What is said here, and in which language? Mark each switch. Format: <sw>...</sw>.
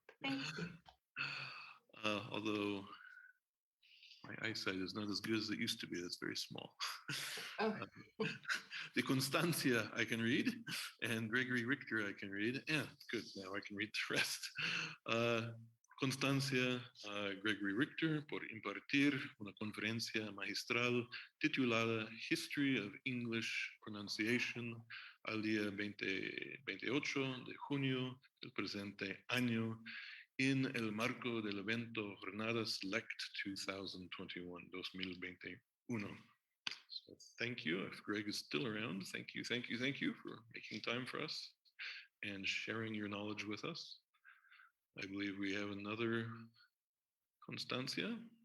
<en>Thank you. Although my eyesight is not as good as it used to be, that's very small. Oh. The Constancia I can read, and Gregory Richter I can read. Yeah, good, now I can read the rest.</en> <es>Constancia Gregory Richter por impartir una conferencia magistral titulada History of English Pronunciation al día 28 de junio del presente año en el marco del evento Jornadas Select 2021.</es> <en>So thank you. If Greg is still around, thank you for making time for us and sharing your knowledge with us. I believe we have another Constancia.</en>